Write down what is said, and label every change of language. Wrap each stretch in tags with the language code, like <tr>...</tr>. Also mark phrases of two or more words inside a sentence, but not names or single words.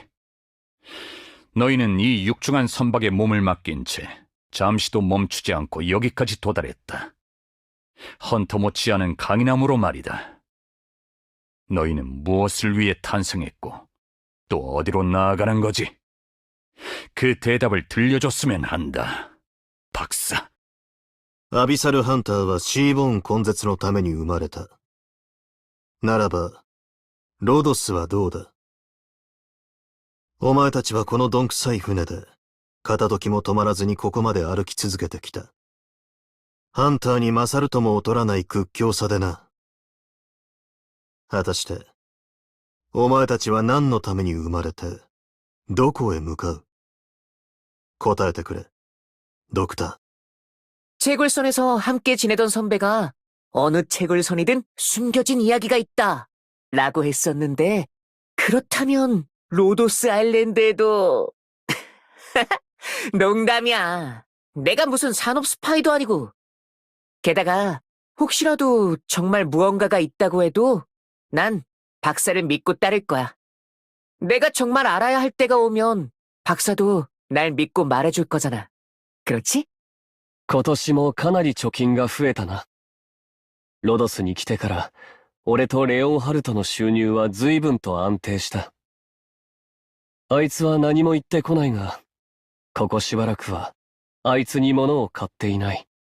<ko>너희는 이 육중한 선박에 몸을 맡긴 채 잠시도 멈추지 않고 여기까지 도달했다. 헌터 못지않은 강인함으로 말이다. 너희는 무엇을 위해 탄생했고 또 어디로 나아가는 거지? 그 대답을 들려줬으면 한다, 박사.</ko> <ja>アビサルハンターはシーボーン根絶のために生まれた。ならば、ロドスはどうだ？お前たちはこのどんくさい船で、片時も止まらずにここまで歩き続けてきた。ハンターに勝るとも劣らない屈強さでな。果たして、お前たちは何のために生まれて、どこへ向かう？答えてくれ、ドクター。</ja> <ko>채굴선에서 함께 지내던 선배가 어느 채굴선이든 숨겨진 이야기가 있다 라고 했었는데, 그렇다면 로도스 아일랜드에도... 농담이야. 내가 무슨 산업 스파이도 아니고. 게다가 혹시라도 정말 무언가가 있다고 해도 난 박사를 믿고 따를 거야. 내가 정말 알아야 할 때가 오면 박사도 날 믿고 말해줄 거잖아. 그렇지?</ko> <ja>今年もかなり貯金が増えたな。ロドスに来てから、俺とレオンハルトの収入は随分と安定した。あいつは何も言ってこないが、ここしばらくは、あいつに物を買っていない。</ja>